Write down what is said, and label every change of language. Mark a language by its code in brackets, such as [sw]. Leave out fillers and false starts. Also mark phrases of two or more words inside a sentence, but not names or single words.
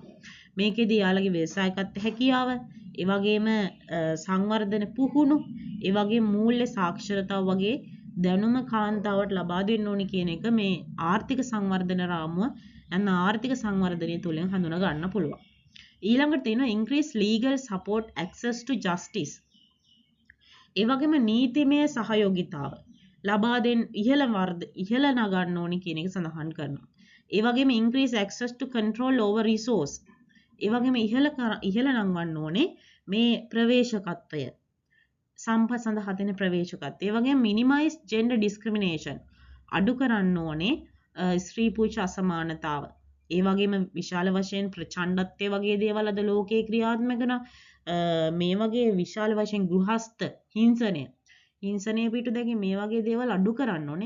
[si] මේකෙදී යාළගේ ව්‍යවසායකත්ව හැකියාව, ඒ වගේම සංවර්ධන පුහුණු, ඒ වගේ මූල්‍ය සාක්ෂරතාව වගේ දැනුම කාන්තාවට ලබා දෙන්න ඕනි කියන එක මේ ආර්ථික සංවර්ධන රාමුව නැත්නම් ආර්ථික සංවර්ධනය තුලින් හඳුනා ගන්න පුළුවන්. ඊළඟට තියෙනවා [en] increase legal support access to justice. [si] ඒ වගේම නීතිමය සහයෝගිතාව ලබා දෙන්න ඉහළ නගන්න ඕනි කියන එක සඳහන් කරනවා. ඒ වගේම [en] increase access to control over resource. [si] ඒ වගේම ඉහළ නංවන්න ඕනේ මේ ප්‍රවේශකත්වය. සම්පත් සඳහා තියෙන ප්‍රවේශකත්වය. ඒ වගේම [en] minimize gender discrimination. [si] අඩු කරන්න ඕනේ ස්ත්‍රී පුරුෂ අසමානතාව. ඒ වගේම විශාල වශයෙන් ප්‍රචණ්ඩත්වය වගේ දේවල් අද ලෝකේ ක්‍රියාත්මක වෙන මේ වගේ විශාල වශයෙන් ගෘහස්ත හිංසනය පිටු දෙකින් මේ වගේ දේවල් අඩු කරන්න ඕනේ.